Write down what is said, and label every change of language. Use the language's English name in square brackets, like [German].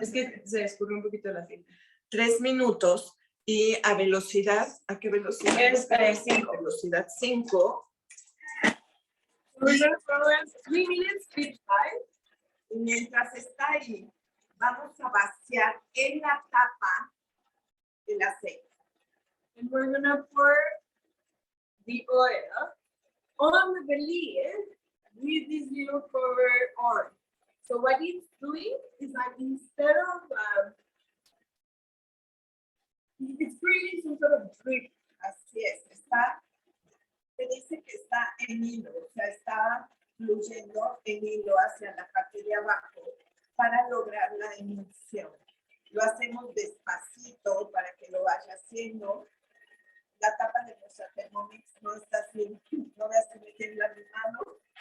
[Spanish] Es que se escurrió un poquito la cinta. 3 minutos y a velocidad, ¿a qué velocidad? Es 5. Velocidad 5. [English] We're going to program 3 minutes each time. [Spanish] Y mientras está ahí, vamos a vaciar en la tapa el aceite. [English] And we're going to pour the oil on the lid with this little cover on. So what it's doing is that instead of it's creating some sort of drip. [Spanish] Así es, se dice que está en hilo, o sea, está fluyendo en hilo hacia la parte de abajo para lograr la emulsión. Lo hacemos despacito para que lo vaya haciendo. La tapa de nuestra Thermomix no está así, no me hace meter la mano.